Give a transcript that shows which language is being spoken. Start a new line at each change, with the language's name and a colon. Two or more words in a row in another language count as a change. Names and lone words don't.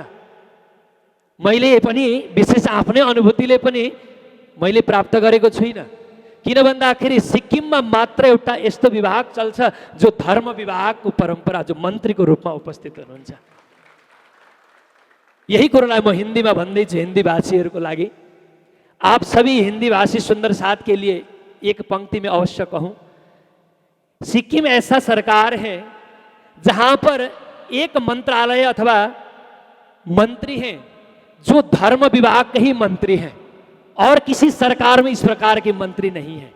Nepali: मैले पनि विशेष आफ्नै अनुभूतिले पनि मैले प्राप्त गरेको छुइनँ, किन भन्दाखेरि सिक्किममा मात्र एउटा यस्तो विभाग चल्छ जो धर्म विभागको परम्परा, जो मन्त्रीको रूपमा उपस्थित हुनुहुन्छ। यही कुरोलाई म हिन्दीमा भन्दैछु हिन्दी भाषीहरूको लागि।
Hindi: आप सभी हिंदी भाषी सुंदर साथ के लिए एक पंक्ति में अवश्य कहूं, सिक्किम ऐसा सरकार है जहां पर एक मंत्रालय अथवा मंत्री हैं जो धर्म विभाग के ही मंत्री हैं, और किसी सरकार में इस प्रकार के मंत्री नहीं है।